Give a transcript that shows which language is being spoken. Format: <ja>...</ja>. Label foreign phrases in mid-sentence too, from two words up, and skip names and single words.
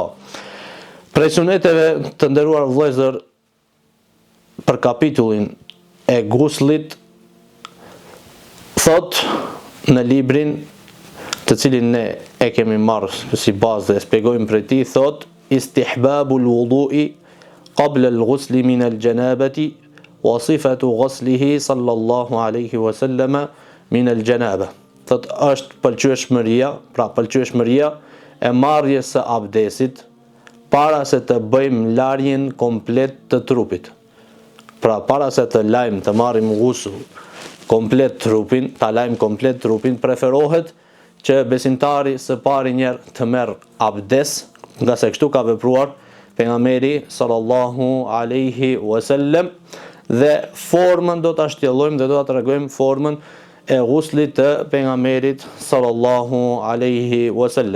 <sq>Prej suneteve të nderuar vëllezër për kapitullin e ghuslit thot në librin të cilin ne e kemi marrë si bazë dhe shpjegojmë për ti, thot</sq> <ar>استحباب الوضوء قبل الغسل من الجنابة وصفة غسله صلى الله عليه وسلم من الجنابة.</ar> <sq>Thot është pëlqyeshmëria, pra pëlqyeshmëria e marrjes së abdesit para se të bëjmë larjen komplet të trupit. Pra para se të lajmë të marrim ghusull komplet trupin, ta lajmë komplet trupin, preferohet që besimtari së pari njerë të merr abdes, nga se kështu ka vepruar pejgamberi</sq> <ar>صلى الله عليه وسلم,</ar> <sq>dhe formën do ta shtjellojmë dhe do ta tregojmë formën e ghuslit të pejgamberit</sq> <ar>صلى الله عليه وسلم.</ar>